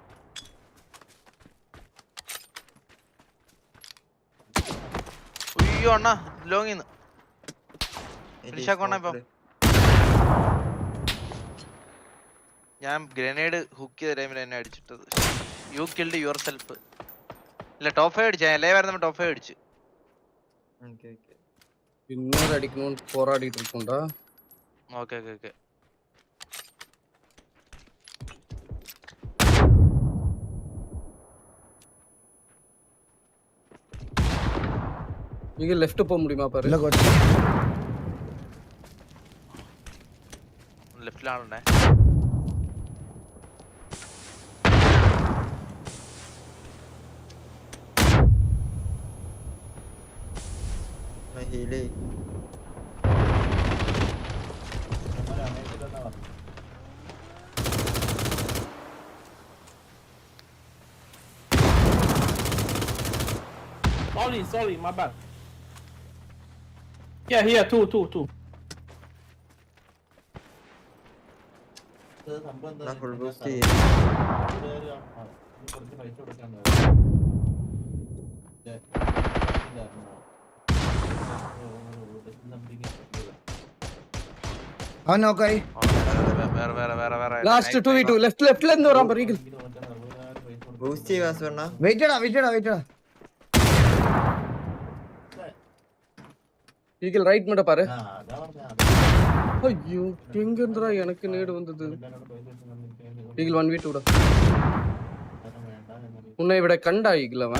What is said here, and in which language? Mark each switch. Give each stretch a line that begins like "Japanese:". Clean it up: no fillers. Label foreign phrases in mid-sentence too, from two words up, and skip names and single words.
Malayalam: അയ്യോ അണ്ണാ ലോങ്ങിന്ന് ഇപ്പൊ ഞാൻ ഗ്രനേഡ് ഹുക്ക് ചെയ്ത ടൈമിൽ എന്നെ അടിച്ചിട്ടത്.
English: you killed your self. ഇല്ല ടോപ്പ് 5 അടിച്ചു.
Malayalam: എല്ലാം വരുന്ന ടോപ്പ് 5 അടിച്ചു.
Tamil: இன்னொரு அடிக்கணும்னு போராடிட்டு இருக்கோம்டா. ஓகே ஓகே ஓகே. இங்க லெஃப்ட் போக முடியுமா பாரு. இல்ல கோச். லெஃப்ட்ல ஆளுனே.
Malayalam: മഹിലേ
English: Sorry, my bad. Yeah, here, two.
Malayalam: ഞാൻ
English: full boost
Malayalam: അവൻ നോക്കായി. വേറെ ലാസ്റ്റ് 2v2 ലെഫ്റ്റിൽ എന്ന് പറയാൻ പറയും. ബൂസ്റ്റ് ചെയ്യുക വാസുണ്ണ. വെയിറ്റ്
Tamil: ஈகிள் ரைட் மட்டும் பாரு. ஐயோ எங்க இருந்துடா எனக்கு நேடு வந்தது. ஈகிள் 1v2 டா. உன்னை விட கண்டா ஈகிள் அவன்?